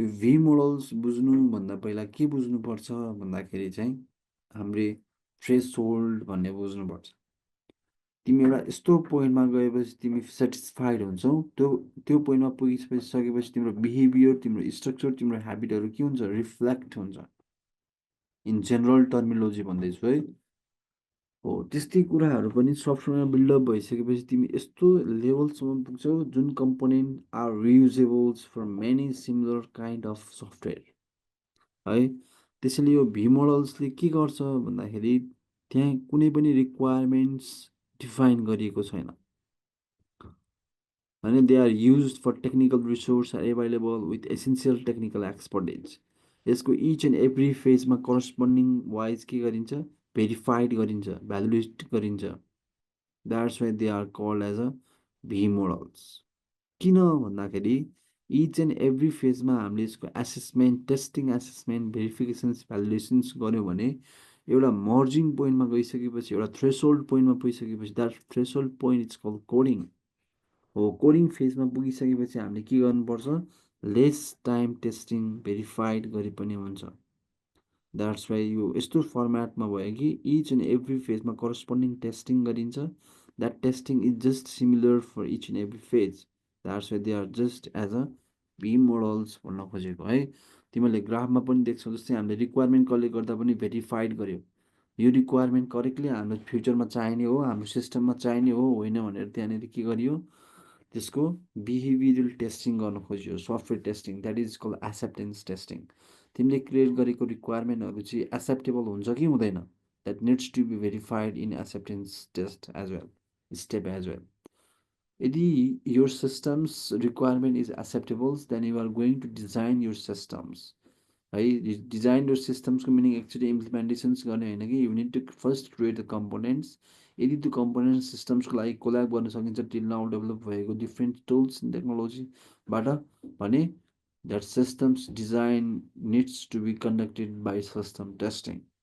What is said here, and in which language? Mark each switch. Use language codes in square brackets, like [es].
[ne] यो भी मोडल्स बुझ्नुभन्दा पहिला के बुझ्नुपर्छ भन्दाखेरि चाहिँ हामीले थ्रेसहोल्ड भन्ने बुझ्नुपर्छ। तिमी एउटा यस्तो पोइन्टमा गएपछि तिमी सेटिस्फाइड हुन्छौ, त्यो पोइन्टमा पुगिसकेपछि तिम्रो बिहेभियर, तिम्रो स्ट्रक्चर, तिम्रो ह्याबिटहरू के हुन्छ, रिफ्लेक्ट हुन्छ। इन जेनरल टर्मिनोलोजी भन्दैछु है। हो त्यस्तै कुराहरू पनि सफ्टवेयरमा बिल्डअप भइसकेपछि तिमी यस्तो लेभलसम्म पुग्छौ जुन [en] component are reusables for many similar kind of software [ne] है। त्यसैले यो भी मोडल्सले के गर्छ भन्दाखेरि त्यहाँ कुनै पनि रिक्वायरमेन्ट्स डिफाइन गरिएको छैन होइन। [en] They are use for technical resource are available with essential technical expertise. [ne] यसको each and every फेजमा corresponding wise के गरिन्छ, भेरिफाइड गरिन्छ, भ्यालिडेट गरिन्छ। [en] That's why they are called as a V models. [ne] किन भन्दाखेरि इच एन्ड एभ्री फेजमा हामीले यसको assessment, testing, assessment, भेरिफिकेसन्स, validations गऱ्यौँ भने एउटा मर्जिङ पोइन्टमा गइसकेपछि, एउटा थ्रेसहोल्ड पोइन्टमा पुगिसकेपछि, [en] that threshold point is called coding [ne] हो। कोडिङ फेजमा पुगिसकेपछि हामीले के गर्नुपर्छ, लेस टाइम टेस्टिङ भेरिफाइड गरे पनि हुन्छ। द्याट्स वाइ यो यस्तो फर्मेटमा भयो कि each and every फेजमा corresponding testing गरिन्छ। [en] That testing is just similar for each and every phase. That's why they are just as a V models [ne] भन्न खोजेको है। तिमीहरूले ग्राफमा पनि देख्छौ, जस्तै हामीले रिक्वायरमेन्ट कलेक्ट गर्दा पनि भेरिफाइड गर्यो, यो रिक्वायरमेन्ट करेक्टली हाम्रो फ्युचरमा चाहिने हो, हाम्रो सिस्टममा चाहिने हो होइन भनेर त्यहाँनिर के गरियो, त्यसको बिहेभियरल टेस्टिङ गर्न खोजियो, software testing, that is called acceptance testing. तिमीले क्रिएट गरेको रिक्वायरमेन्टहरू चाहिँ एक्सेप्टेबल हुन्छ कि हुँदैन, [en] that needs to be verified in acceptance test as well, [ne] step as well. [en] यदि your system's requirement is acceptable, then you are going to design your systems है। Design your systems [ne] को meaning actually इम्प्लिमेन्टेसन्स गर्ने होइन कि, [en] You need to first create the components. [ne] यदि त्यो component सिस्टम्सको लागि collab गर्न सकिन्छ टिल नाउ डेभलप भएको डिफ्रेन्ट टुल्स एन्ड टेक्नोलोजीबाट भने [en] That systems design needs to be conducted by system testing.